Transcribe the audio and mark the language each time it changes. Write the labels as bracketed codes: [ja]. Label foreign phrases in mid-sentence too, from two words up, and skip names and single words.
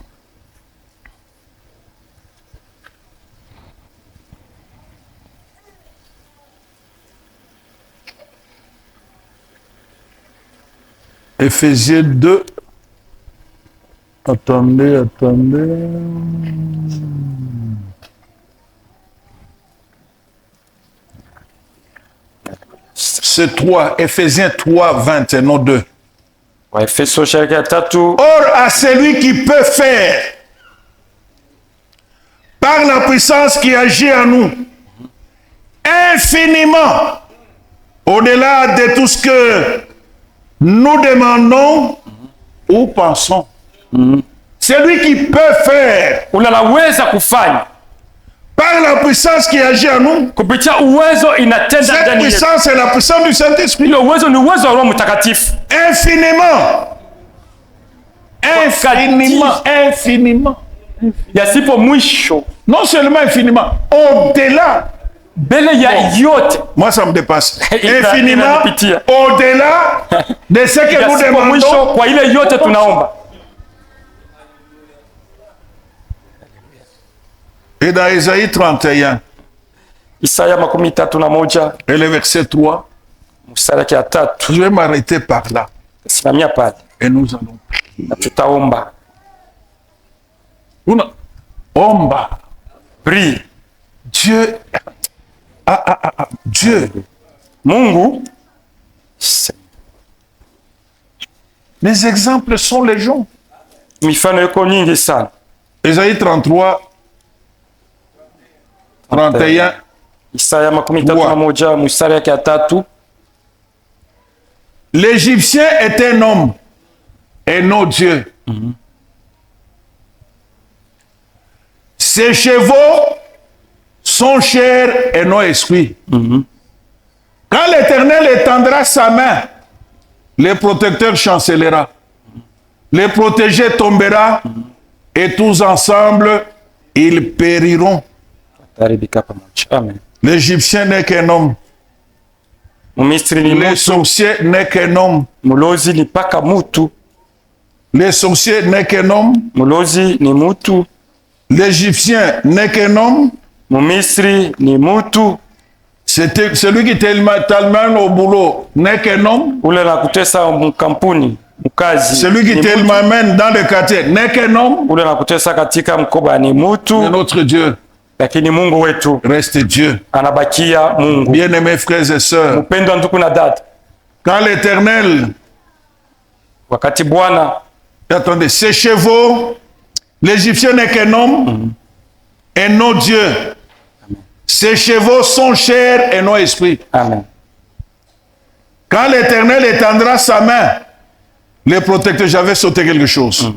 [fr] Ephésiens 2. Attendez. C'est 3, Ephésiens 3:20 et non 2. [sw] Waefeso sura yake ya 3. [fr] Or, à celui qui peut faire, par la puissance qui agit en nous, infiniment, au-delà de tout ce que nous demandons ou pensons. Celui qui peut faire, [sw] Unaweza kufanya [fr] par la puissance qui agit en nous. [sw] kupitia uwezo inatenda [fr] Cette [sw] ndani yetu. [fr] puissance est la puissance du Saint-Esprit. [sw] Ile uwezo ni uwezo wa Roho Mtakatifu. [fr] Infiniment. Infiniment. [sw] Yasipo mwisho, [fr] Non seulement infiniment, au-delà. [sw] mbele ya yote. [fr] Moi, ça me dépasse. [sw] Ina- [fr] Infiniment, [sw] inanipitia. [fr] au-delà de ce que nous [sw] Yasipo mwisho [fr] demandons. [sw] kwa ile yote tunaomba. [fr] Et dans Ésaïe 31, [sw] Isaya 31 [fr] et le verset 3, [sw] mstari wake ya 3. [fr] je vais m'arrêter par là. [sw] Simamia pale [fr] Et nous allons [sw] na tutaomba. Omba. [fr] Prie. Dieu. Dieu. [sw] Mungu. [fr] Les exemples sont légion. [sw] Mifano iko nyingi sana. [fr] Ésaïe 33, 31. [sw] Isaya 31 mstari wake ya 3. [fr] L'Égyptien est un homme et non Dieu. Ses chevaux sont chair et non esprit. Quand l'Éternel étendra sa main, le protecteur chancellera. Le protégé tombera et tous ensemble, ils périront. Amen. L'Égyptien n'est qu'un homme. [sw] Mumisri ni [fr] Le [sw] mutu, [fr] sorcier n'est qu'un homme. [sw] mulozi ni paka mutu. [fr] Le sorcier n'est qu'un homme. [sw] Mulozi ni mutu, [fr] L'Égyptien n'est qu'un homme. [sw] Mumisri ni mutu. [fr] C'était celui qui t'emmène au boulot n'est qu'un homme. [sw] Ule nakutesa mkampuni, mkazi. [fr] Celui qui [sw] ni mutu. [fr] t'emmène dans le quartier n'est qu'un homme. [sw] Ule nakutesa katika mkoba ni mutu, [fr] Mais notre Dieu [sw] lakini Mungu wetu [fr] reste Dieu. [sw] anabakia Mungu. [fr] Bien-aimés frères et sœurs, [sw] Mpendwa ndugu na dada, [fr] quand l'Éternel, [sw] wakati Bwana, [fr] attendez, ses chevaux, l'Égyptien n'est qu'un homme et non Dieu. Ses chevaux sont chair et non esprit. amen, Quand l'Éternel étendra sa main, le protecteur, j'avais sauté quelque chose.